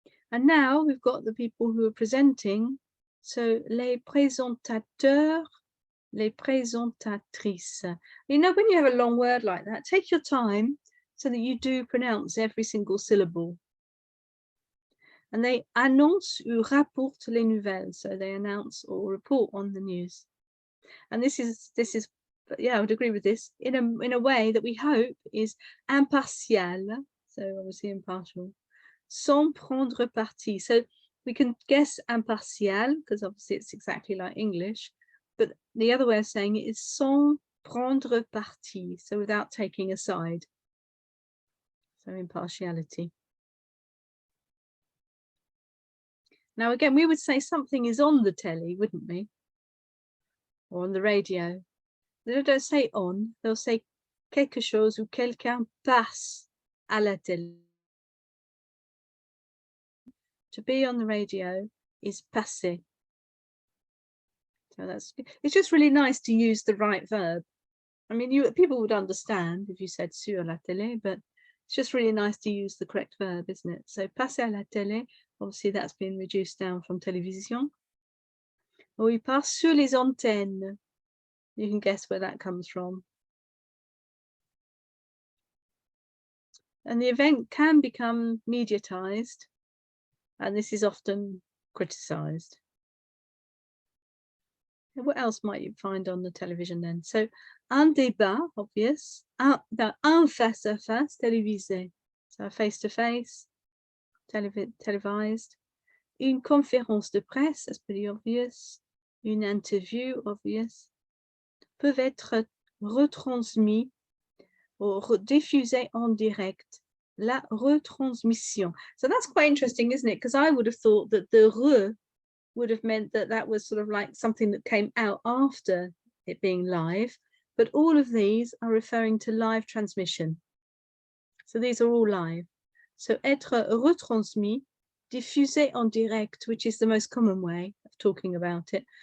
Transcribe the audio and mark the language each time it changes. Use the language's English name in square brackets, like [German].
[English] And now we've got the people who are presenting. [French] So les présentateurs, les présentatrices. [English] You know, when you have a long word like that, take your time so that you do pronounce every single syllable. And they [French] annoncent ou rapportent les nouvelles. [English] So they announce or report on the news. And this is, yeah, I would agree with this, in a way that we hope is impartial. So obviously impartial. [French] Sans prendre parti. [English] So we can guess impartial because obviously it's exactly like English. But the other way of saying it is [French] sans prendre parti, [English] so without taking a side. So impartiality. Now again, we would say something is on the telly, wouldn't we? Or on the radio. They don't say on, they'll say [French] quelque chose ou quelqu'un passe à la télé. [English] To be on the radio is passer. So it's just really nice to use the right verb. I mean, people would understand if you said [French] sur la télé, [English] but it's just really nice to use the correct verb, isn't it? So [French] passer à la télé, [English] obviously that's been reduced down from télévision. [French] Or il passe sur les antennes. [English] You can guess where that comes from. And the event can become mediatized, and this is often criticized. What else might you find on the television then? So, [French] un débat, [English] obvious. [French] Un face-à-face télévisé. [English] So, face-to-face, televised. [French] Une conférence de presse, [English] that's pretty obvious. [French] Une interview, obvious. Peuvent être retransmis ou diffusés en direct. La retransmission. [English] So that's quite interesting, isn't it? Because I would have thought that the re would have meant that was sort of like something that came out after it being live, but all of these are referring to live transmission. So these are all live. So [French] être retransmis, diffusé en direct, [English] which is the most common way of talking about it.